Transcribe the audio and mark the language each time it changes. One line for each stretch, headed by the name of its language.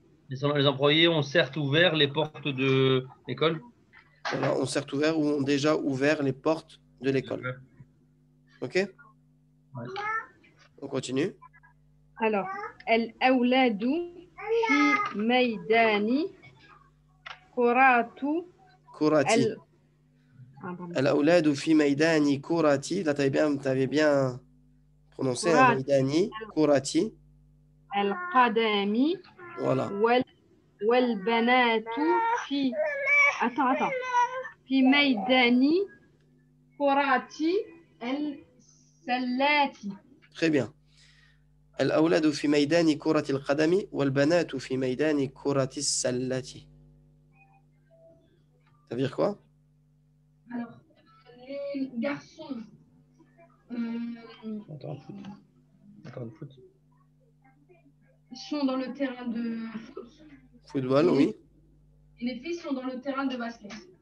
French: les employés ont certes ouvert les portes de l'école. Voilà, ont certes ouvert ou ont déjà ouvert les portes de l'école. Ok? Ouais. On continue.
Arabic: Alors, الأولاد في ميدان كرة Kurati.
French: pardon.
Arabic: Al-awladu fi maydani kurati.
French: Là, t'avais bien prononcé.
Arabic: Kurati. Maydani kurati. القدم
French: Voilà.
Arabic: والبنات في
French: attends
Arabic: في ميدان كرة السلات.
French: Très bien.
Arabic: الأولاد في ميدان كرة القدم والبنات في ميدان كرة السلة.
French: Ça veut dire quoi? Alors, les garçons sont dans le terrain de foot Football, oui. et les filles sont dans le terrain de basket.